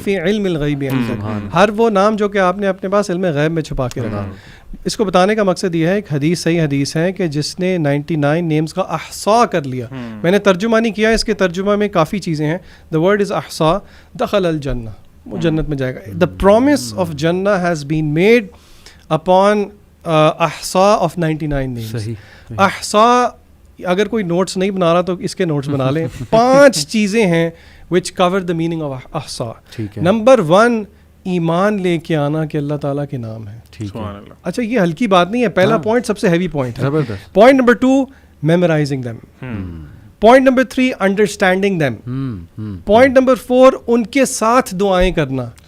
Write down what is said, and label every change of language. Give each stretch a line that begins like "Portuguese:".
Arabic: فی علم الغیب,
Urdu: ہر وہ نام جو کہ آپ نے اپنے پاس علم غیب میں چھپا کے رکھا. اس کو بتانے کا مقصد یہ ہے, ایک حدیث, صحیح حدیث ہے کہ جس نے 99 نیمز کا احصاء کر لیا. میں نے ترجمہ نہیں کیا, اس کے ترجمہ میں کافی چیزیں ہیں.
English: the word is احصاء,
Arabic: دخل الجنہ,
Urdu: وہ جنت میں جائے گا.
English: The promise of جنہ has been made upon احصاء of 99 names.
Urdu: احصاء, اگر کوئی نوٹس نہیں بنا رہا تو اس کے نوٹس بنا لیں. 5 چیزیں ہیں
English: which cover the meaning of احصاء.
Urdu: Number 1, ایمان لے کے آنا کہ اللہ تعالیٰ کے نام ہے. اچھا, یہ ہلکی بات نہیں ہے, پہلا پوائنٹ سب سے ہیوی پوائنٹ ہے. Point number 2,
English: memorizing them.
Urdu: Point number 3,
English: understanding them.
Urdu: Point number 4, ان کے ساتھ دعائیں کرنا,